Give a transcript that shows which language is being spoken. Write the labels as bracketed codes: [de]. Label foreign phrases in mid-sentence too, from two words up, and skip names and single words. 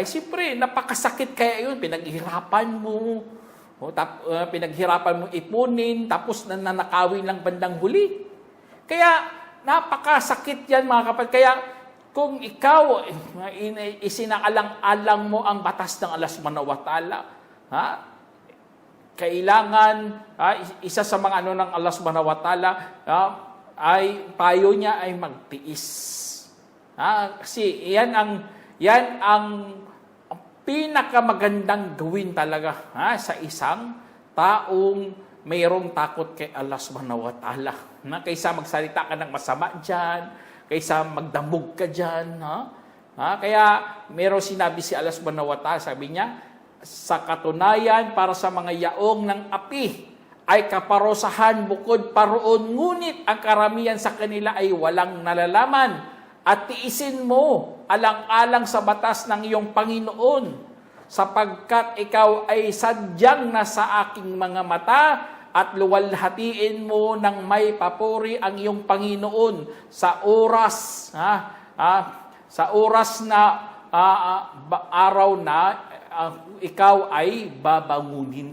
[tl] Siyempre, napakasakit kaya yun, pinaghirapan mo ipunin, tapos nanakawin lang bandang huli. Kaya, napakasakit yan, mga kapatid. Kaya, kung ikaw, isinaalang-alang mo ang batas ng Allah [ar] سبحانه وتعالى, [tl] kailangan, isa sa mga ng Allah [ar] سبحانه وتعالى, [tl] ay payo niya ay magtiis. Kasi yan ang pinakamagandang gawin talaga sa isang taong mayroong takot kay Allah [ar] سبحانه وتعالى. [tl] Kaysa magsalita ka ng masama dyan, kaysa magdamog ka dyan. Kaya mayroong sinabi si Allah [ar] سبحانه وتعالى, [tl] sabi niya, sa katunayan para sa mga yaong ng api ay kaparusahan bukod paroon, ngunit ang karamihan sa kanila ay walang nalalaman. At tiisin mo alang-alang sa batas ng iyong Panginoon, sapagkat ikaw ay sadyang nasa aking mga mata, at luwalhatiin mo ng may papuri ang iyong Panginoon sa oras na araw na ikaw ay babangunin.